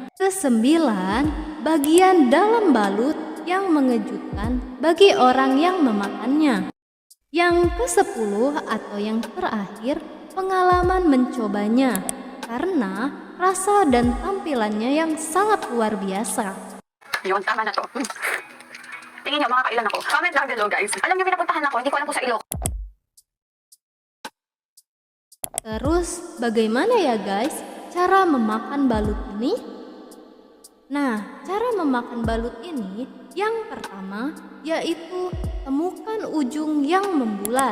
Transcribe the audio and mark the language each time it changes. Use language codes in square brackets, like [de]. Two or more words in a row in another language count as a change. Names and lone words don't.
[id] Kesembilan, bagian dalam balut yang mengejutkan bagi orang yang memakannya. Yang ke-10 atau yang terakhir, pengalaman mencobanya karena rasa dan tampilannya yang sangat luar biasa. [tl] Yun, tama na to. Tingin nyo, makakailan ako. Comment lang [en] below guys. [tl] Alam nyo, pinapuntahan ako, hindi ko alam kung sa Ilocos. [id] Terus bagaimana ya guys cara memakan balut ini? Nah, cara memakan balut ini yang pertama yaitu temukan ujung yang membulat.